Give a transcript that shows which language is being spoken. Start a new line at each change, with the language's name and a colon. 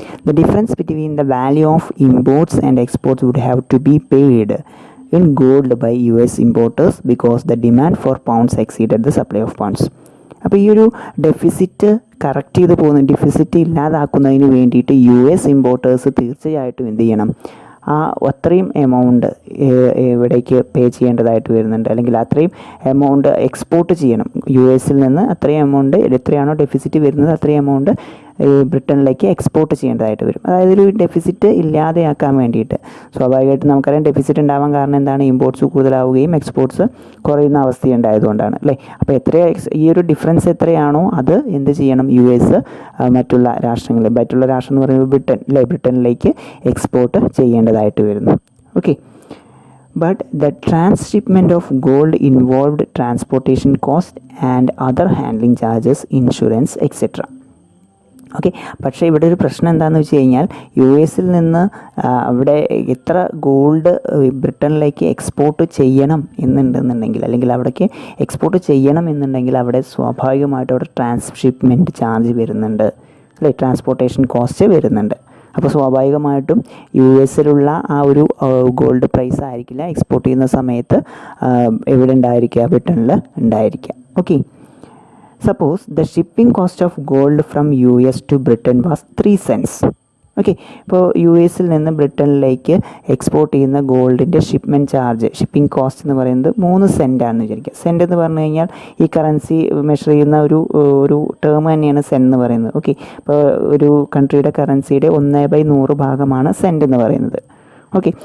English: The difference between the value of imports and exports would have to be paid in gold by US importers because the demand for pounds exceeded the supply of pounds.
Malayalam: അപ്പോൾ ഈ ഒരു deficit correct ചെയ്ത് പോകുന്ന, deficit ഇല്ലാതാക്കുന്നതിന് വേണ്ടിയിട്ട് US importers തീർച്ചയായിട്ടും എന്ത് ചെയ്യണം, അത്രയും എമൗണ്ട് ഇവിടേക്ക് പേ ചെയ്യേണ്ടതായിട്ട് വരുന്നുണ്ട്, അല്ലെങ്കിൽ അത്രയും എമൗണ്ട് എക്സ്പോർട്ട് ചെയ്യണം. യു എസിൽ നിന്ന് അത്രയും എമൗണ്ട് എത്രയാണോ ഡെഫിസിറ്റ് വരുന്നത് അത്രയും എമൗണ്ട് ബ്രിട്ടനിലേക്ക് എക്സ്പോർട്ട് ചെയ്യേണ്ടതായിട്ട് വരും. അതായത് ഒരു ഡെഫിസിറ്റ് ഇല്ലാതെയാക്കാൻ വേണ്ടിയിട്ട്. സ്വാഭാവികമായിട്ടും നമുക്കറിയാം ഡെഫിസിറ്റ് ഉണ്ടാവാൻ കാരണം എന്താണ്? ഇമ്പോർട്ട്സ് കൂടുതലാവുകയും എക്സ്പോർട്ട്സ് കുറയുന്ന അവസ്ഥയുണ്ടായതുകൊണ്ടാണ് അല്ലേ. അപ്പോൾ ഈ ഒരു ഡിഫറൻസ് എത്രയാണോ അത് എന്ത് ചെയ്യണം? യു എസ് മറ്റുള്ള രാഷ്ട്രങ്ങൾ എന്ന് പറയുന്നത് ബ്രിട്ടനിലേക്ക് എക്സ്പോർട്ട് ചെയ്യേണ്ടതായിട്ട് വരുന്നു. Okay.
English: But the transshipment of gold involved transportation cost and other handling charges, insurance, etc. Okay.
Malayalam: പക്ഷേ ഇവിടെ ഒരു പ്രശ്നം എന്താണെന്ന് വെച്ച് കഴിഞ്ഞാൽ യു എസിൽ നിന്ന് അവിടെ എത്ര ഗോൾഡ് ബ്രിട്ടനിലേക്ക് എക്സ്പോർട്ട് ചെയ്യണം എന്നുണ്ടെന്നുണ്ടെങ്കിൽ, അല്ലെങ്കിൽ അവിടേക്ക് എക്സ്പോർട്ട് ചെയ്യണം എന്നുണ്ടെങ്കിൽ അവിടെ സ്വാഭാവികമായിട്ടും അവിടെ ട്രാൻസ്ഷിപ്മെൻറ്റ് ചാർജ് വരുന്നുണ്ട് അല്ലേ, ട്രാൻസ്പോർട്ടേഷൻ കോസ്റ്റ് വരുന്നുണ്ട്. അപ്പോൾ സ്വാഭാവികമായിട്ടും യു എസിലുള്ള ആ ഒരു ഗോൾഡ് പ്രൈസ് ആയിരിക്കില്ല എക്സ്പോർട്ട് ചെയ്യുന്ന സമയത്ത് എവിടെ ഉണ്ടായിരിക്കുക? ബ്രിട്ടനിൽ ഉണ്ടായിരിക്കുക. Okay.
English: Suppose the shipping cost of gold from US to Britain was 3 cents. Okay.
Malayalam: ഇപ്പോൾ യു എസിൽ നിന്ന് ബ്രിട്ടനിലേക്ക് എക്സ്പോർട്ട് ചെയ്യുന്ന ഗോൾഡിൻ്റെ ഷിപ്പിംഗ് കോസ്റ്റ് എന്ന് പറയുന്നത് 3 സെൻറ്റാണെന്ന് വിചാരിക്കുക. സെൻറ്റ് എന്ന് പറഞ്ഞു കഴിഞ്ഞാൽ ഈ കറൻസി മെഷർ ചെയ്യുന്ന ഒരു ടേം തന്നെയാണ് സെൻറ്റ് എന്ന് പറയുന്നത്. ഓക്കെ. ഇപ്പോൾ ഒരു കൺട്രിയുടെ കറൻസിയുടെ 1/100 ഭാഗമാണ് സെൻറ്റ് എന്ന് പറയുന്നത്. ഓക്കെ.